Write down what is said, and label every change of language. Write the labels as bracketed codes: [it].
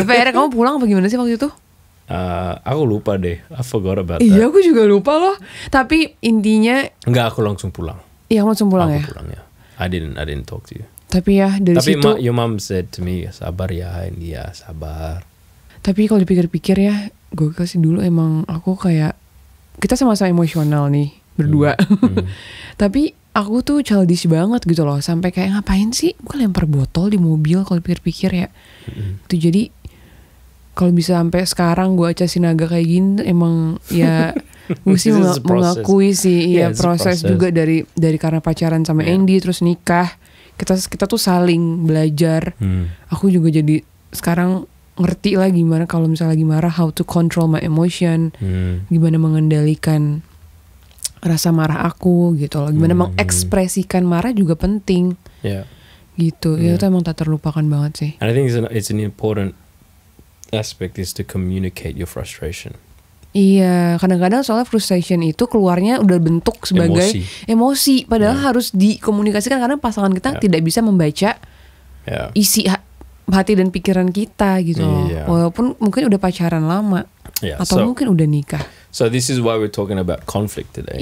[id] Tapi akhirnya kamu pulang apa gimana sih waktu itu? Aku lupa deh. [en] I forgot about that. [id] Iya, aku juga lupa loh. Tapi intinya enggak, aku langsung pulang. Iya, kamu langsung pulang ya? Aku pulang ya. [en] I didn't talk to you. [id] Tapi ya dari situ. Tapi [en] your mom said to me, [id] sabar ya, [en] India, sabar. [id] Tapi kalau dipikir-pikir ya, gue kasih dulu emang aku kayak kita sama-sama emosional nih berdua. Tapi aku tuh childish banget gitu loh, sampai kayak ngapain sih gue lempar botol di mobil kalau pikir-pikir ya. Itu jadi kalau bisa sampai sekarang gue Acha Sinaga kayak gini emang ya gue sih mengakui sih ya proses juga dari karena pacaran sama Andy terus nikah, kita tuh saling belajar. Aku juga jadi sekarang ngerti lah gimana kalau misalnya lagi marah, [en] how to control my emotion, [id] gimana mengendalikan rasa marah aku gitu loh, gimana mengekspresikan marah juga penting. Gitu. Ya itu emang tak terlupakan banget sih. [en] And I think it's an important aspect is to communicate your frustration. [id] Iya, kadang-kadang soalnya frustration itu keluarnya udah bentuk sebagai emosi padahal harus dikomunikasikan karena pasangan kita tidak bisa membaca isi hati dan pikiran kita gitu loh. Walaupun mungkin udah pacaran lama atau mungkin udah nikah. [en] So this is why we're talking about conflict today.